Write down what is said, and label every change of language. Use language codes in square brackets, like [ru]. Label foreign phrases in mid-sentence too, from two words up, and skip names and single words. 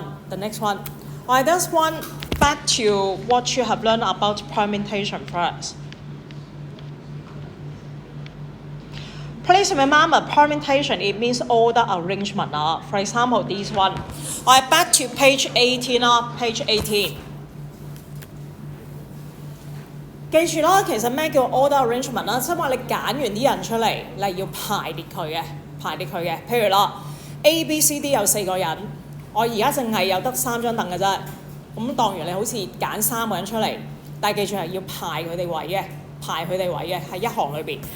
[en] This one, back to what you have learned about permutation first. Please remember permutation, it means order arrangement. For example, this one. Back to page 18. Page 18. [yue] 記住啦，其實咩叫 [en] order arrangement [yue] 啦？即係話你揀完啲人出嚟，你要排列佢嘅。譬如啦 ，A、B、C、D 有4個人，我而家淨係有得3張凳嘅啫。咁當完你好似揀3個人出嚟，但係記住係要排佢哋位嘅，喺一行裏邊。